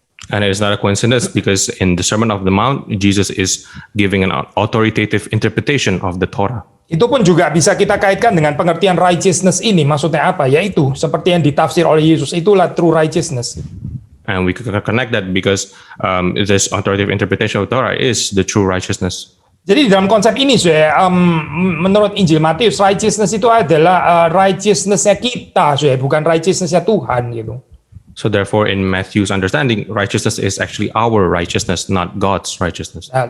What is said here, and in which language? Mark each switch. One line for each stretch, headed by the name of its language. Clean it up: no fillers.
English: And it is not a coincidence because in the Sermon of the Mount, Jesus is giving an authoritative interpretation of the Torah.
Indonesian: Itu pun juga bisa kita kaitkan dengan pengertian righteousness ini. Maksudnya apa? Yaitu seperti yang ditafsir oleh Yesus, itulah
English: true righteousness. And we can connect that because this authoritative interpretation of Torah is the true righteousness.
Indonesian: Jadi dalam konsep ini, menurut Injil Matius, righteousness itu adalah righteousness-nya kita, bukan righteousness-nya Tuhan gitu.
English: So therefore, in Matthew's understanding, righteousness is actually our righteousness, not God's righteousness.